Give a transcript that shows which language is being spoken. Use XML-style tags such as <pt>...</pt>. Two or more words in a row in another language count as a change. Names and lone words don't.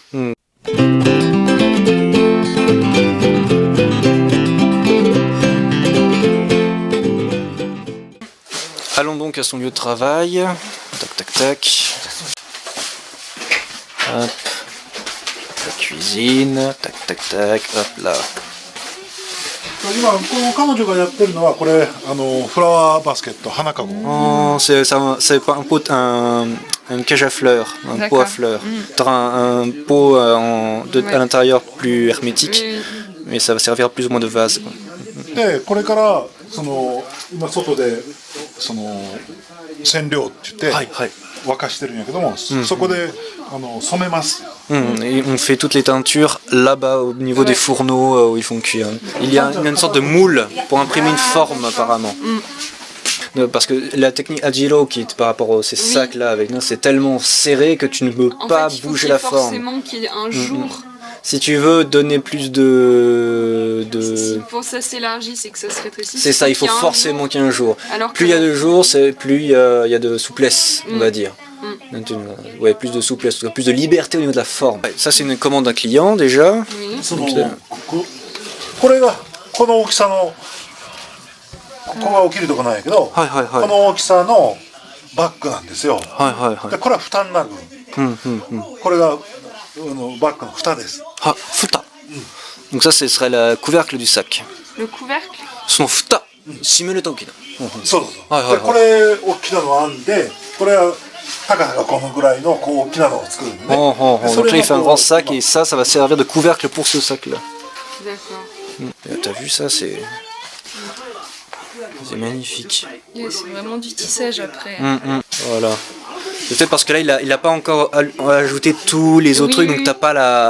<fr>Allons donc à son lieu de travail. Tac, tac, tac. Hop. La cuisine. Tac, tac, tac. Hop là.</fr> <ja>今この彼女がやってるのはこれフラワーバスケット花かご。</ja> <fr>Oh, c'est pas un pot, une cage à fleurs, un pot à fleurs. T'auras un pot à l'intérieur plus hermétique, mais ça va servir plus ou moins de vase.</fr> <ja>でこれから今外で染料って言って、沸かしてるんやけども、そこで染めます。</ja> <fr>Et on fait toutes les teintures là-bas au niveau des fourneaux où ils font cuire. Il y a une sorte de moule pour imprimer une forme apparemment. Parce que la technique Agilo qui est par rapport à ces sacs là avec nous, c'est tellement serré que tu ne peux pas bouger la forme. Forcément qu'il y ait un jour. Si tu veux donner plus de... Si pour ça s'élargit, c'est que ça se rétrécit. C'est ça, il faut forcément qu'il y ait un jour. Alors plus il y a de jours, plus il y a de souplesse, on va dire. Ouais, plus de souplesse, plus de liberté au niveau de la forme. Ouais, ça c'est une commande d'un client déjà. Oui.</fr> <ja>これがこの大きさのここが起きるとこなんやけど、この大きさのバッグなんですよ。でこれは蓋になる。これがバッグの蓋です。</ja> <fr>Ah, futa. Donc ça, ce serait le couvercle du sac. Le couvercle. Son futa. Simule toki.</fr> <ja>そうでこれ大きなのあんで、これは高さがこのぐらいのこう大きなのを作るんでね。</ja> <fr>Donc là, il fait un grand sac et ça va servir de couvercle pour ce sac-là. D'accord. T'as vu ça, c'est magnifique. C'est vraiment du tissage après. Voilà. C'est peut-être parce que là, il a pas encore ajouté tous les autres trucs, donc t'as pas la...</fr>